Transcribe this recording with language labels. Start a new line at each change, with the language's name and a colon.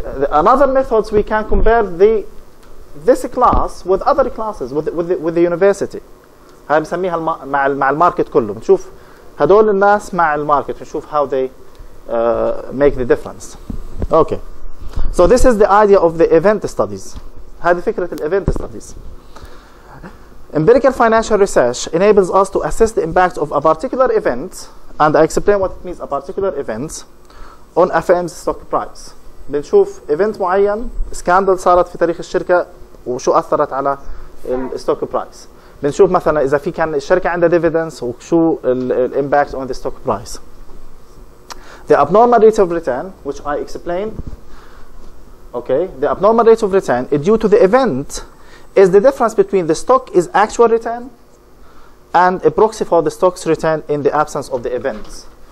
English: Another methods we can compare this class with other classes with the university.
Arabic: هاي بنسميها مع الماركت كله. بنشوف هدول الناس مع الماركت نشوف
English: how they make the difference. Okay. So this is the idea of the event studies.
Arabic: هذه فكرة الevent studies.
English: Empirical financial research enables us to assess the impact of a particular event, and I explain what it means a particular event on a firm's stock price.
Arabic: بنشوف event معين سكاندل صارت في تاريخ الشركة وشو أثرت على الستوك برايس. بنشوف مثلا إذا في كان الشركة عندها dividends وشو
English: impact on the stock price. The abnormal rate of return, which I explained, okay, the abnormal rate of return is due to the event is the difference between the stock is actual return and a proxy for the stock's return in the absence of the events.